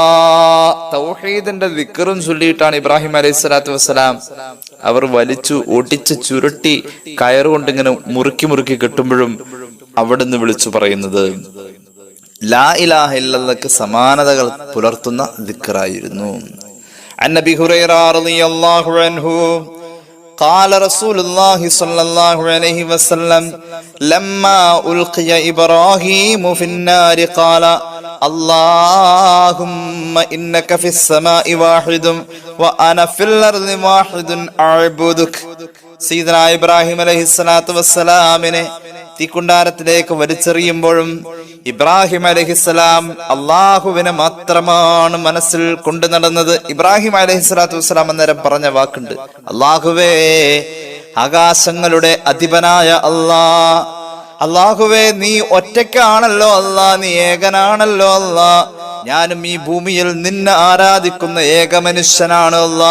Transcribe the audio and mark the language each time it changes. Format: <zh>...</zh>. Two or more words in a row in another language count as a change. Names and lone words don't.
<ml>തൗഹീദിന്റെ ദിക്റും ചൊല്ലിയിട്ടാണ് ഇബ്രാഹിം</ml> <ar>عليه الصلاة والسلام</ar> <ml>അവർ വലിച്ചു ഒട്ടിച്ച് ചുരുട്ടി കയറുകൊണ്ട് ഇങ്ങനെ മുറുക്കി കെട്ടുമ്പോഴും അവിടുന്ന് വിളിച്ചു പറയുന്നത്</ml> <ar>لا إله إلا الله</ar> <ml>സമാനതകൾ പുലർത്തുന്ന ദിക്റായിരുന്നു.</ml> <ar>عن أبي هريرة رضي الله عنه قال رسول الله صلى الله عليه وسلم لما ألقي إبراهيم في النار قال اللهم إنك في السماء واحد وأنا في الأرض واحد أعبدك.</ar> <ml>സയ്യിദന ഇബ്രാഹിം</ml> <ar>عليه الصلاة والسلام</ar> <ml>തീക്കുണ്ടാരത്തിലേക്ക് വലിച്ചെറിയുമ്പോഴും ഇബ്രാഹിം അലൈഹിസ്സലാം അള്ളാഹുവിനെ മാത്രമാണ് മനസ്സിൽ കൊണ്ടു നടന്നത്. ഇബ്രാഹിം</ml> <ar>عليه الصلاة والسلام</ar> <ml>അന്നേരം പറഞ്ഞ വാക്കുണ്ട്, അള്ളാഹുവേ, ആകാശങ്ങളുടെ അധിപനായ അള്ളാഹുവേ, നീ ഒറ്റയ്ക്കാണല്ലോ അല്ലാ, നീ ഏകനാണല്ലോ അല്ലാ, ഞാനും ഈ ഭൂമിയിൽ നിന്നെ ആരാധിക്കുന്ന ഏക മനുഷ്യനാണ് അല്ലാ.</ml>